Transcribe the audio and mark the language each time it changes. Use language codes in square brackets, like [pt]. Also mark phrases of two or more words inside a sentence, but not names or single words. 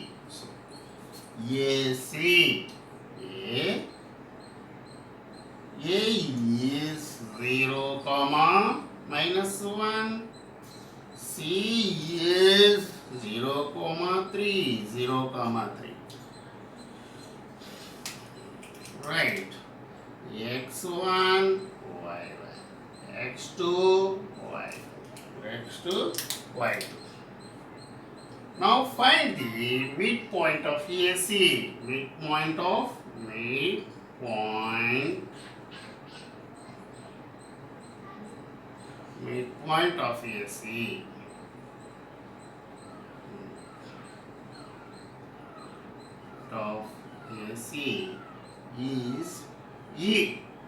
[en] So, AC. A is 0 comma minus 1. C is 0 comma 3. 0 comma 3. Right. x1 y1 x2 y2 x2 y2. Now find the midpoint of AC. Midpoint of AC. Of AC is E.